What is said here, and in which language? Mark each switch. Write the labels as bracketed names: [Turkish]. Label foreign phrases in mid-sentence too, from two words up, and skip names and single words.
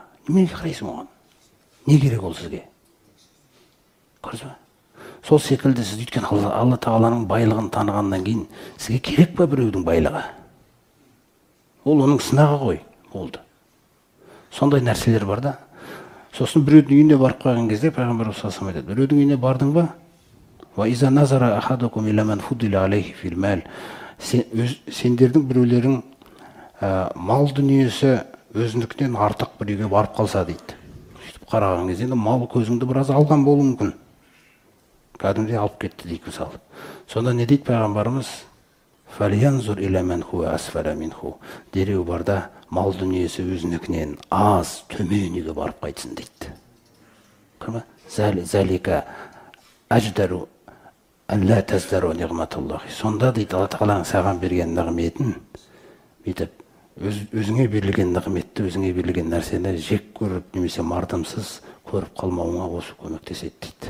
[Kazakh] Неге қарайсың оған? Не керек ол сізге? Көрдіңіз бе? Сол секілді сіз өйткен Алла Тағаланың байлығын танығаннан кейін сізге керек па біреудің байлығы? Ол оның сынағы ғой, болды. Сондай нәрселер бар да. Сосын біреудің үйіне барып қойған кезде пайғамбар [Arabic] صلى الله عليه وسلم [Kazakh] айтады: біреудің үйіне бардың ба? [Arabic] وإذا نظر أحدكم إلى من فضل عليه في المال. [Kazakh] Сендердің біреулерің мал дүниесі өзінікінен артық бір үйге барып қалса дейді. Сөйтіп қараған кезде мал көзіңді біраз алған болуы мүмкін. Кәдімгідей алып кетті дейді мысалы. Сонда не дейді пайғамбарымыз? [Arabic] فلينظر إلى من هو أسفل منه. [Kazakh] Дереу барда мал дүниесі өзінікінен аз, төмен үйге барып қайтсын дейді. Көрме? [Arabic] ذلك أجدر أن لا تزدروا نعمة الله. [Kazakh] Сонда дейді Алла Тағаланың саған берген нығметін бүйтіп өзіңе берілген нығметті, өзіңе берілген нәрсені жек көріп немесе мардымсыз көріп қалмауыңа осы көмектеседі дейді.